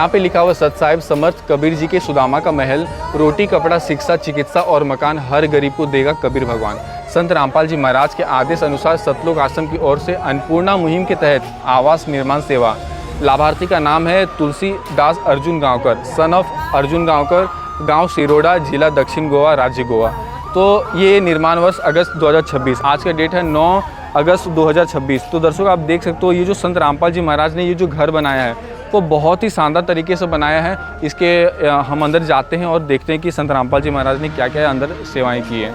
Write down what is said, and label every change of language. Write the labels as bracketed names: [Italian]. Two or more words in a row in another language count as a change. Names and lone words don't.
[Hindi] यहाँ पे लिखा हुआ सत साहिब समर्थ कबीर जी के सुदामा का महल, रोटी कपड़ा शिक्षा चिकित्सा और मकान हर गरीब को देगा कबीर भगवान। संत रामपाल जी महाराज के आदेश अनुसार सतलोक आश्रम की ओर से अन्नपूर्णा मुहिम के तहत आवास निर्माण सेवा। लाभार्थी का नाम है तुलसीदास अर्जुन गांवकर, [English] son of [Hindi] अर्जुन गांवकर, गांव सिरोडा, जिला दक्षिण गोवा, राज्य गोवा। तो ये निर्माण वर्ष अगस्त 2026, आज का डेट है 9 अगस्त 2026। तो दर्शकों आप देख सकते हो ये जो संत रामपाल जी महाराज ने ये जो घर बनाया है वो बहुत ही शानदार तरीके से बनाया है। इसके हम अंदर जाते हैं और देखते हैं कि संत रामपाल जी महाराज ने क्या क्या अंदर सेवाएं की हैं।